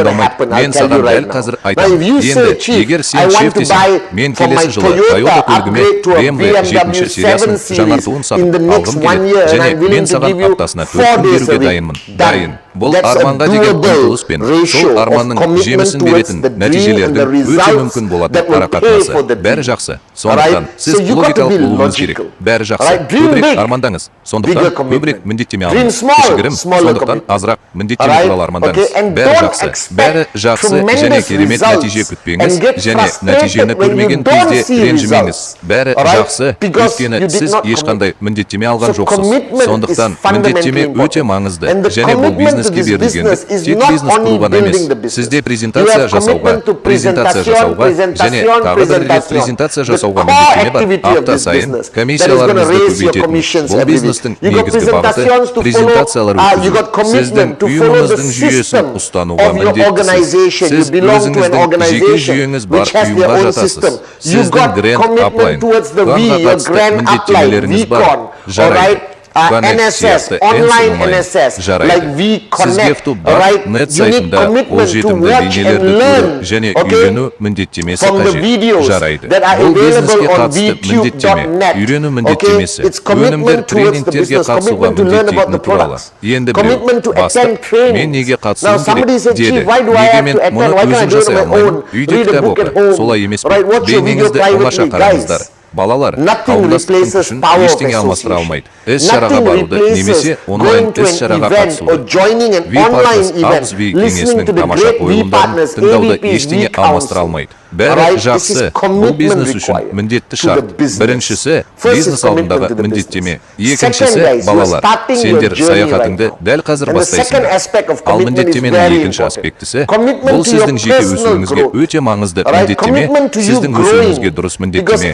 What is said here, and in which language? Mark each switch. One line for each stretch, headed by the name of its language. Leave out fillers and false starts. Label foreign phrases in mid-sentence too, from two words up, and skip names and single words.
English: happen. I'll
Kazakh: мен
English: tell you
Kazakh: саған
English: right
Kazakh: дәл
English: now.
Kazakh: қазір
English: Now,
Kazakh: айтамын.
English: if you
Kazakh: Енді,
English: say, Chief,
Kazakh: егер
English: I
Kazakh: сен
English: want
Kazakh: шеф
English: to
Kazakh: десең,
English: buy
Kazakh: мен
English: for my
Kazakh: келесі жылы Toyota Toyota көлігіме
English: upgrade to a BMW
Kazakh: BMW 7 сериясын 7 жаңартуын
English: series in the
Kazakh: сатып
English: next
Kazakh: алғым
English: 1 year,
Kazakh: келеді.
English: and
Kazakh: Және
English: I'm willing
Kazakh: мен
English: to
Kazakh: саған
English: give you
Kazakh: аптасына 4 4 күн
English: days a
Kazakh: беруге
English: week.
Kazakh: дайынмын.
English: Done.
Kazakh: Дайын. Бұл
English: That's a
Kazakh: арманға деген
English: doable
Kazakh: ұмтылыс пен
English: ratio
Kazakh: сол
English: of
Kazakh: арманның
English: commitment
Kazakh: жемісін
English: towards
Kazakh: беретін
English: the dream and the
Kazakh: нәтижелердің өте
English: results
Kazakh: мүмкін болатын
English: that will pay
Kazakh: арақатынасы.
English: for the dream.
Kazakh: Бәрі жақсы. Сондықтан
English: Alright?
Kazakh: сіз
English: So you got to
Kazakh: логикалық
English: be
Kazakh: болуыңыз керек.
English: logical.
Kazakh: Бәрі жақсы.
English: Alright? Dream
Kazakh: Көбірек
English: big.
Kazakh: армандаңыз. Сондықтан
English: Bigger
Kazakh: көбірек
English: commitment.
Kazakh: міндеттеме
English: Dream
Kazakh: алыңыз.
English: small,
Kazakh: Кішігірім,
English: smaller
Kazakh: сондықтан
English: commitment.
Kazakh: азырақ міндеттеме
English: Alright?
Kazakh: туралы армандаңыз.
English: Okay, and
Kazakh: Бәрі
English: don't
Kazakh: жақсы.
English: expect
Kazakh: Бәрі жақсы және
English: tremendous
Kazakh: керемет
English: results
Kazakh: нәтиже
English: and
Kazakh: күтпеңіз
English: get
Kazakh: және
English: frustrated
Kazakh: нәтижені
English: when you
Kazakh: көрмеген
English: don't
Kazakh: кезде
English: see
Kazakh: ренжімеңіз.
English: results.
Kazakh: Бәрі
English: Alright?
Kazakh: жақсы,
English: Because
Kazakh: өйткені
English: you did
Kazakh: сіз
English: not
Kazakh: ешқандай міндеттеме алған
English: So
Kazakh: жоқсыз.
English: commitment
Kazakh: Сондықтан
English: is fundamentally
Kazakh: міндеттеме өте
English: important.
Kazakh: маңызды
English: And the
Kazakh: және бұл
English: commitment to
Kazakh: бизнеске
English: this
Kazakh: берілгендік
English: business is
Kazakh: тек
English: not
Kazakh: бизнес
English: only
Kazakh: құру ғана емес.
English: building the business.
Kazakh: Сізде
English: You
Kazakh: презентация
English: have
Kazakh: жасауға,
English: commitment to
Kazakh: презентация жасауға және тағы бір рет презентация жасауға міндеттеме бар. Апта сайын комиссияларыңызды көбейтетін. Бұл бизнестің негізгі бағыты презентациялар өткізу. Сіздің ұйымыңыздың жүйесін ұстануға міндеттісіз. Сіз өзіңіздің жеке жүйеңіз бар ұйымға жатасыз. Сіздің Grand Upline, планға қатысты міндеттемелеріңіз бар. Жарайды.
English: NSS, online NSS, like we connect, right? You need commitment to watch and learn, okay, from the videos that are available on VTube.net. Okay, it's commitment towards the business, commitment to learn about the products, commitment to attend training. Now somebody said, Chief, why do I have to attend? Why can't I do it on my own? Read a book at home, right? Watch your video privately, guys.
Kazakh: Балалар,
English: Nothing replaces power of association. Nothing replaces going to an event or joining an online event, listening to the great V partners, AVPs, V council.
Kazakh: Бәрі жақсы, бұл бизнес үшін міндетті шарт. Біріншісі, бизнес алдындағы міндеттеме. Екіншісі, балалар, сендер саяхатыңды дәл қазір бастайсыңдар. Ал міндеттеменің екінші аспектісі, бұл сіздің жеке өсуіңізге өте маңызды міндеттеме, сіздің өсуіңізге дұрыс міндеттеме.